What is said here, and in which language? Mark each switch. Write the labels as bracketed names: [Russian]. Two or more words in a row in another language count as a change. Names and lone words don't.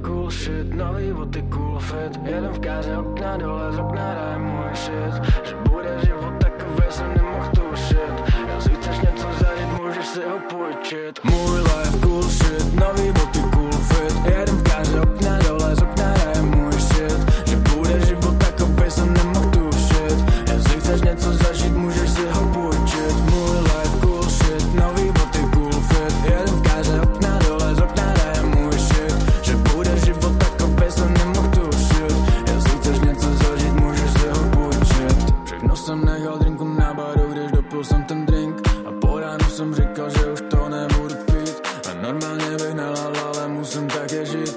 [Czech] bullshit, nový boty [English] cool fit. [Czech] Jedem v káře, okna dole, z okna hraje můj shit. Že bude život takový, jsem nemohl tušit. Jestli chceš něco zažít, můžeš si ho půjčit. Můj [English] life cool shit, [Czech] nový boty [English] cool fit. [Czech] Jedem v káře, okna dole, z okna hraje můj shit. Že bude život takový, jsem nemohl tušit. Jestli chceš něco zažít, můžeš si ho půjčit. Můj [English] life cool shit, [Czech] nový boty [English] cool fit. [Czech] Jedem v káře, okna dole, z okna hraje můj shit. Že bude život takový, jsem nemohl tušit. Jestli chceš něco zažít, můžeš si ho půjčit. Všechno jsem nechal drinku na baru, když dopil jsem ten drink. A po ránu jsem říkal, že už to nebudu pít. A normálně bych nelal, ale musím také žít.